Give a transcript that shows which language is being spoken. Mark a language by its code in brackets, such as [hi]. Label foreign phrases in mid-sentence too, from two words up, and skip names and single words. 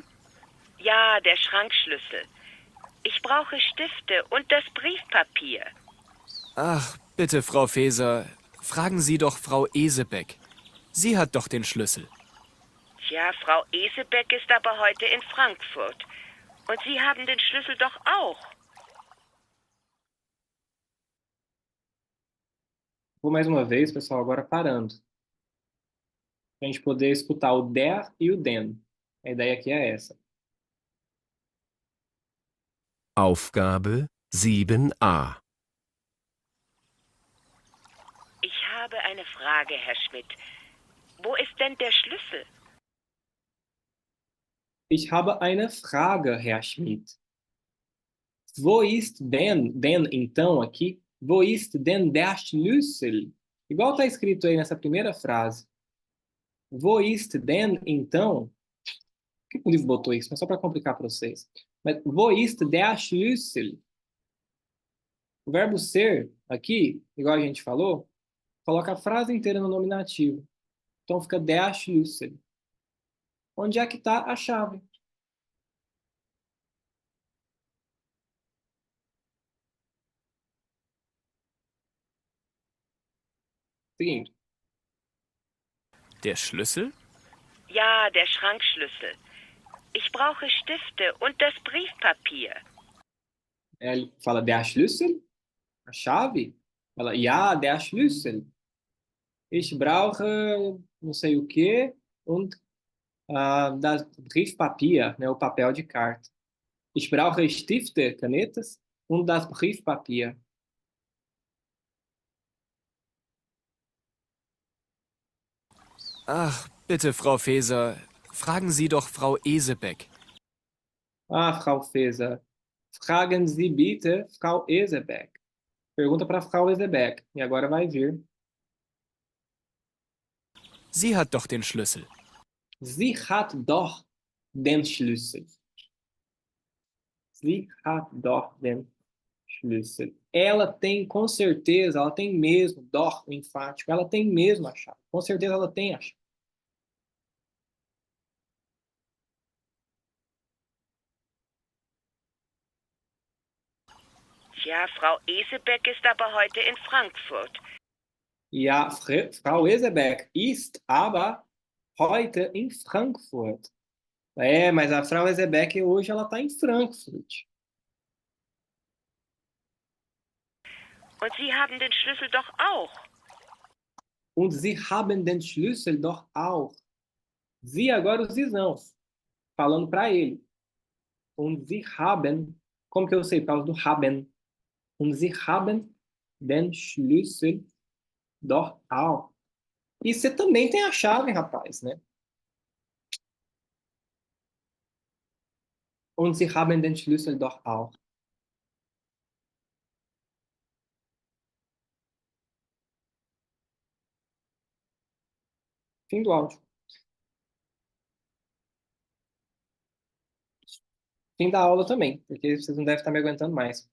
[de] Ja, der Schrankschlüssel. Ich brauche Stifte und das Briefpapier. Ach, bitte, Frau Feser, fragen Sie doch Frau Esebeck. Sie hat doch den Schlüssel. Tja, Frau Esebeck ist aber heute in Frankfurt. Und Sie haben den Schlüssel doch auch. [pt] Vou mais uma vez, pessoal, agora parando. Para a gente poder escutar o der e o den. A ideia aqui é essa. [de] Aufgabe 7a. Ich habe eine Frage, Herr Schmidt. Wo ist denn der Schlüssel? Ich habe eine Frage, Herr Schmidt. Wo ist denn [pt] então aqui? [de] Wo ist denn der Schlüssel? [pt] Igual está escrito aí nessa primeira frase. Wo ist denn então? Por que o livro botou isso? Mas só para complicar para vocês. [de] Mas wo ist der Schlüssel? [pt] O verbo ser aqui, igual a gente falou, coloca a frase inteira no nominativo. Então fica [de] der Schlüssel. [pt] Onde é que está a chave? Seguinte. [de] Der Schlüssel? Ja, der Schrankschlüssel. Ich brauche Stifte und das Briefpapier. [pt] Ele fala [de] der Schlüssel, [pt] a chave. [de] Fala ja, der Schlüssel. Ich brauche [pt] não sei o que [de] und das Briefpapier, [pt] né, o papel de carta. [de] Ich brauche Stifte, canetas und das Briefpapier. Ach, bitte, Frau Feser, fragen Sie doch Frau Esebeck. Ah, Frau Feser, fragen Sie bitte Frau Esebeck. [pt] Pergunta para Frau Esebeck. E agora vai vir. [de] Sie hat doch den Schlüssel. Sie hat doch den Schlüssel. Sie hat doch den Schlüssel. [pt] Ela tem, com certeza, ela tem mesmo, doch, o enfático, ela tem mesmo a chave. Com certeza ela tem a chave. [de] Tja, Frau Esebeck ist aber heute in Frankfurt. Ja, Frau Esebeck ist aber heute in Frankfurt. [pt] É, mas a Frau Esebeck hoje ela está em Frankfurt. [de] Und Sie haben den Schlüssel doch auch. Und Sie haben den Schlüssel doch auch. [pt] Sie agora os isãos, falando para ele. [de] Und Sie haben, [pt] como que eu sei? Por causa do haben. [de] Und Sie haben den Schlüssel doch auch. [pt] E você também tem a chave, rapaz, né? [de] Und Sie haben den Schlüssel doch auch. [pt] Fim do áudio. Fim da aula também, porque vocês não devem estar me aguentando mais.